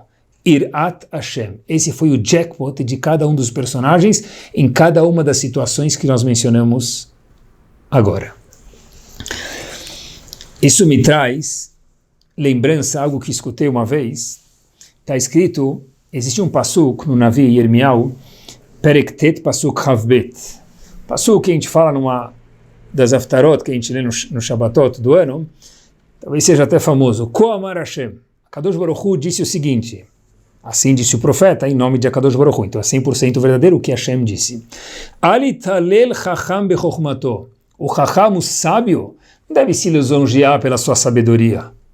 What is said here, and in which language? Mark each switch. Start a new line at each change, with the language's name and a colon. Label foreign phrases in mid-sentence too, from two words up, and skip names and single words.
Hebrew: יראת השם.
Portuguese: Esse foi o jackpot de cada um dos personagens em cada uma das situações que nós mencionamos agora. Isso me traz lembrança, algo que escutei uma vez. Está escrito, existe um pasuk no
Hebrew: נביא ירמיהו, פרק טית פסוק הבית.
Portuguese: Pasuk que a gente fala numa das Haftarot, que a gente lê no Shabbatot do ano, talvez seja até famoso.
Hebrew: כה אמר השם. קדוש ברוך הוא
Portuguese: disse o seguinte, assim disse o profeta, em nome de
Hebrew: קדוש ברוך הוא,
Portuguese: então é 100% verdadeiro o que Hashem disse.
Hebrew: אל יתהלל חכם בחכמתו.
Portuguese: O chacham, o sábio, não deve se lisonjear pela sua sabedoria.